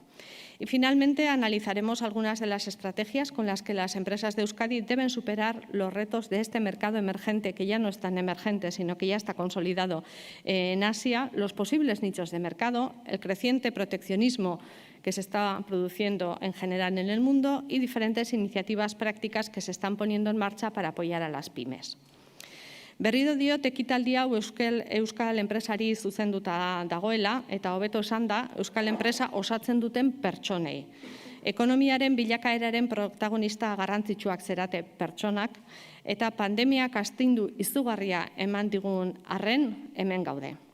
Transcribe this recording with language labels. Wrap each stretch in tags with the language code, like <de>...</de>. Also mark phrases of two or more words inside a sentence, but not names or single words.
<es>Y finalmente analizaremos algunas de las estrategias con las que las empresas de Euskadi deben superar los retos de este mercado emergente, que ya no es tan emergente, sino que ya está consolidado en Asia, los posibles nichos de mercado, el creciente proteccionismo que se está produciendo en general en el mundo y diferentes iniciativas prácticas que se están poniendo en marcha para apoyar a las pymes.</es> <eu>Berriro diot ekitaldi hau euskal enpresari zuzenduta dagoela eta hobeto esanda euskal enpresa osatzen duten pertsonei. Ekonomiaren bilakaeraren protagonista garrantzitsuak zerate pertsonak eta pandemiak astindu izugarria eman digun arren hemen gaude.</eu>